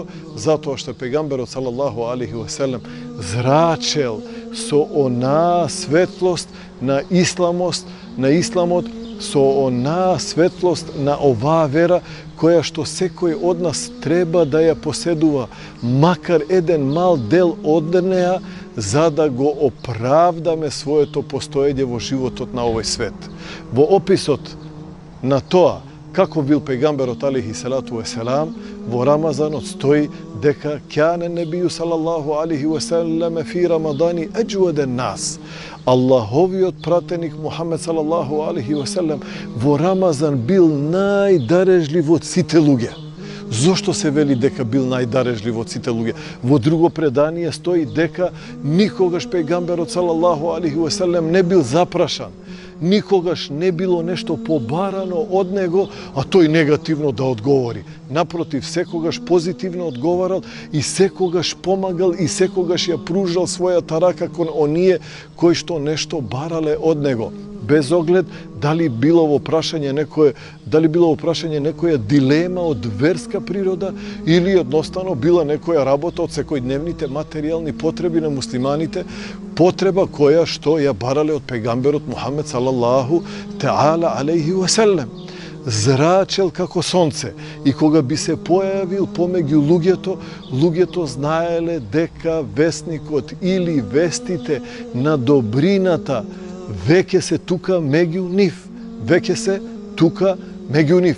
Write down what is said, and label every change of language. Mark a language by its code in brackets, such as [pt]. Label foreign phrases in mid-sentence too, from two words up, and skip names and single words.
[mk] Затоа што пејгамберот [ar] صلى الله عليه وسلم [mk] зрачел со онаа светлост на исламот, со онаа светлост на оваа вера која што секој од нас треба да ја поседува, макар еден мал дел од неа, за да го оправдаме своето постоење во животот на овој свет. Во описот на тоа како бил пејгамберот [ar] عليه الصلاة والسلام, [mk] во Рамазанот стои дека [ar] كان النبي صلى الله عليه وسلم في رمضان أجود الناس. [mk] Аллаховиот пратеник Мухамед [ar] صلى الله عليه وسلم [mk] во Рамазан бил најдарежлив од сите луѓе. Зошто се вели дека бил најдарежлив од сите луѓе? Во друго предание стои дека никогаш пејгамберот [ar] صلى الله عليه وسلم [mk] не бил запрашан, Nikogаш ne bilo nešto побарано од него, а тој негативно да одговори. Напротив, секогаш позитивно одговарал и секогаш помагал и секогаш ја пружал својата рака кон оние кои што нешто барале од него. Без оглед дали било во прашање некоја дилема од верска природа или едноставно била некоја работа од секојдневните материјални потреби на муслиманите, потреба која што ја барале од пегамберот Мухамед [ar] صلى الله تعالى عليه وسلم. [mk] Зрачел како сонце и кога би се појавил помеѓу луѓето знаеле дека вестникот или вестите на добрината веќе се тука меѓу нив.